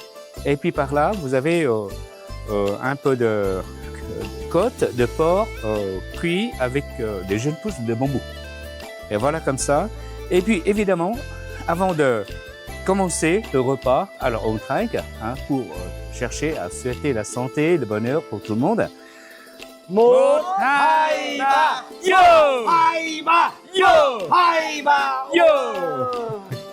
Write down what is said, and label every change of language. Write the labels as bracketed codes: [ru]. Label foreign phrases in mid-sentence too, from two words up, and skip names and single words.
[fr] Et puis par là, vous avez un peu de côte de porc cuit avec des jeunes pousses de bambou. Et voilà comme ça. Et puis évidemment, avant de commencer le repas, alors on trinque pour chercher à souhaiter la santé, le bonheur pour tout le monde. [vi] Một, hai, ba, yo! hai, ba, Yo! hai, ba. Yo!